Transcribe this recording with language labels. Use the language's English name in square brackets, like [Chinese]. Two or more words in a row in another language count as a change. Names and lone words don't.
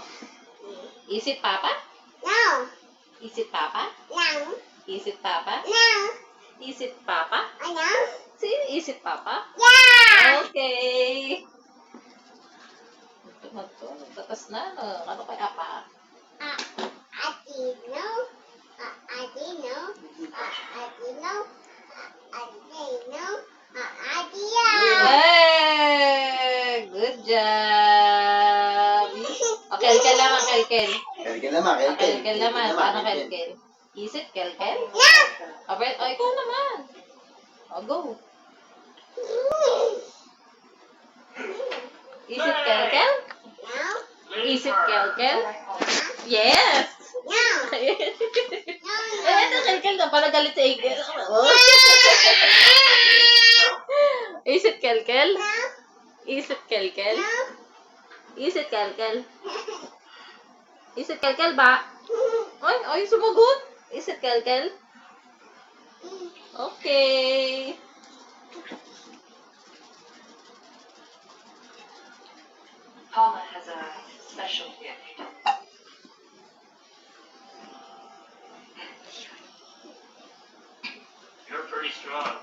[English] Is it Papa? No. Is it Papa? No. Is it Papa? No. Is it Papa? No. See, is it Papa? Yeah. [Filipino] Okay. Ito, tatas na. Ano kaya pa? Adino. Adino. Adino. Adino. Adia. [English] Hey! Good job! [Filipino] Okay, Kelkel naman, Kelkel. Kelkel naman, Kelkel. Kelkel naman. Paano Kelkel? [English] Is it Kelkel? No. [Filipino] Okay, oh, ikaw naman. [English] Oh, go. Is it Kelkel? No. Is it Kelkel? Yes! No. [Filipino] Eh, ito Kelkel na pala galit sa Igel. [English] Is it Kelkel? No. Is it Kelkel? No. Is it Kelkel? Is it Kelkel ba? [Filipino] Ay, sumagot. [English] Is it Kelkel? Okay. Paula has a special gift. You're pretty strong.